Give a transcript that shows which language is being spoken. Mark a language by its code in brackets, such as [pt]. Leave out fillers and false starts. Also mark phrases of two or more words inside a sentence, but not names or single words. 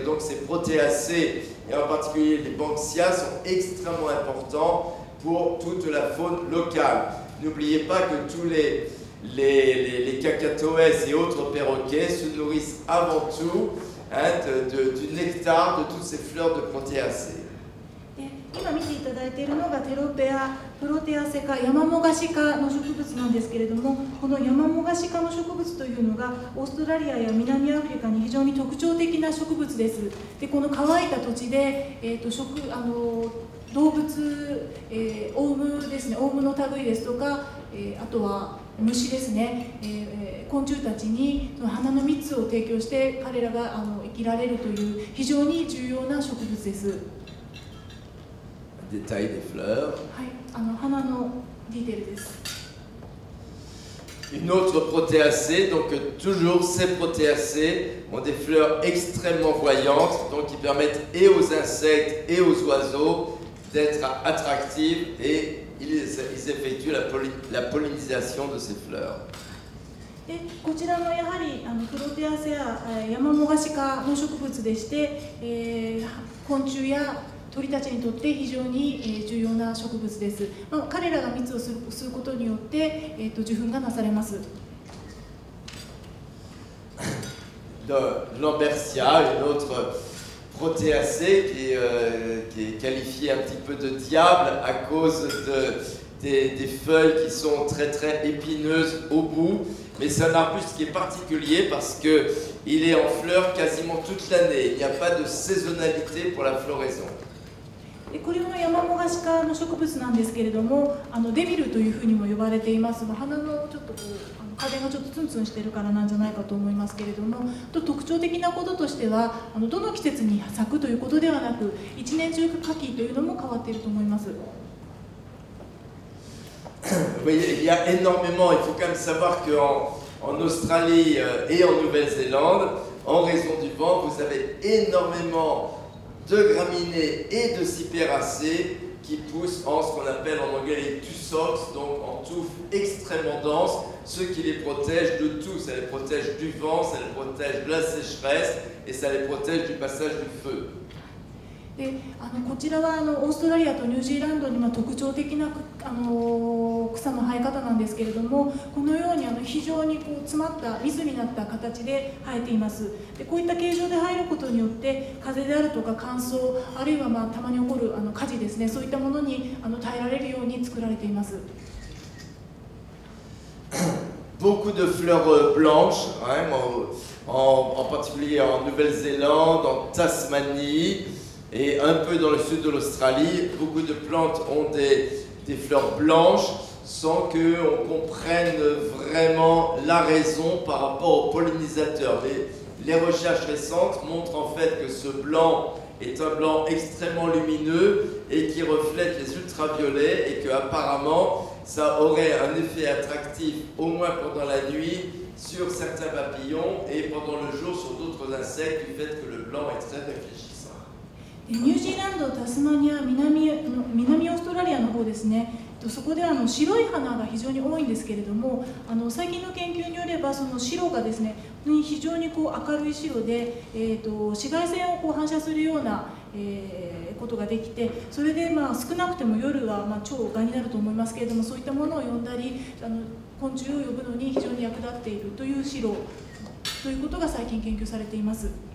[fr] Donc ces protéacées, et en particulier les Banksia, sont extrêmement importants pour toute la faune locale. N'oubliez pas que tous les cacatoès et autres perroquets se nourrissent avant tout du nectar de toutes ces fleurs de protéacées. [ja] 今見ていただいているのがテロペア、プロテアセ科、ヤマモガシ科の植物なんですけれども、このヤマモガシ科の植物というのがオーストラリアや南アフリカに非常に特徴的な植物です。で、この乾いた土地で、動物、オウムですね、オウムの類ですとか、あとは虫ですね、昆虫たちに花の蜜を提供して彼らが生きられるという非常に重要な植物です。 [fr] Détail des fleurs. [ja] はい、花のディテールです。 [fr] Une autre protéacée, donc toujours ces protéacées ont des fleurs extrêmement voyantes, donc qui permettent et aux insectes et aux oiseaux d'être attractives et ils effectuent la pollinisation de ces fleurs. [ja] でこちらもやはりプロテアセやヤマモガシ科の植物でして、昆虫や鳥たちにとって非常に重要な植物です。彼らが蜜を吸うことによって、受粉がなされます。 [fr] Lambertia, une autre protéacée qui est qualifiée un petit peu de diable à cause des feuilles qui sont très très épineuses au bout. Mais c'est un arbuste qui est particulier parce qu'il est en fleurs quasiment toute l'année. Il n'y a pas de saisonnalité pour la floraison. [ja] でこれはヤマモガシ科の植物なんですけれども、デビルというふうにも呼ばれています。花のちょっとこう風がちょっとツンツンしてるからなんじゃないかと思いますけれども、特徴的なこととしてはどの季節に咲くということではなく、一年中夏季というのも変わっていると思います。 [fr] Oui, il y a énormément, il faut quand même savoir qu'en Australie et en Nouvelle-Zélande, en raison du vent, vous avez énormément de graminées et de cypéracées qui poussent en ce qu'on appelle en anglais les tussocs, donc en touffes extrêmement denses, ce qui les protège de tout. Ça les protège du vent, ça les protège de la sécheresse et ça les protège du passage du feu. [ja] でこちらはオーストラリアとニュージーランドに特徴的な草の生え方なんですけれども、このように非常にこう詰まった密になった形で生えています。でこういった形状で生えることによって風であるとか乾燥、あるいはたまに起こる火事ですね、そういったものに耐えられるように作られています。 [fr] Beaucoup de fleurs blanches, hein, en particulier en Nouvelle-Zélande, en Tasmanie. Et un peu dans le sud de l'Australie, beaucoup de plantes ont des fleurs blanches sans qu'on comprenne vraiment la raison par rapport aux pollinisateurs. Mais les recherches récentes montrent en fait que ce blanc est un blanc extrêmement lumineux et qui reflète les ultraviolets et qu'apparemment ça aurait un effet attractif au moins pendant la nuit sur certains papillons et pendant le jour sur d'autres insectes du fait que le blanc est très réfléchissant. [ja] ニュージーランド、タスマニア、南オーストラリアの方ですね、そこで白い花が非常に多いんですけれども、最近の研究によればその白がですね、非常にこう明るい白で、紫外線をこう反射するような、ことができて、それで少なくても夜は超蛾になると思いますけれども、そういったものを呼んだり昆虫を呼ぶのに非常に役立っているという白ということが最近研究されています。